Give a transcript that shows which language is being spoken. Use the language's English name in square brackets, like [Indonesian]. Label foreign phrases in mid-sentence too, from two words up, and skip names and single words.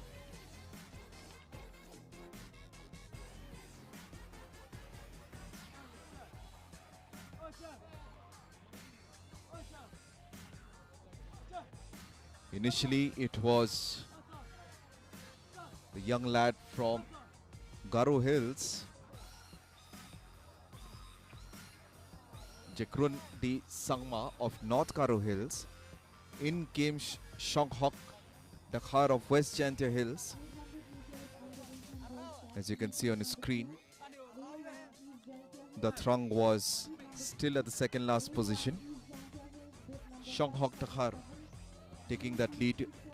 [English] Initially, it was the young lad from Garo Hills, Jekrun D. Sangma of North Garo Hills. In came Shonghok Takhar of West Jantia Hills. As you can see on the screen, Dathrang was still at the second last position. Shonghok Takhar taking that lead.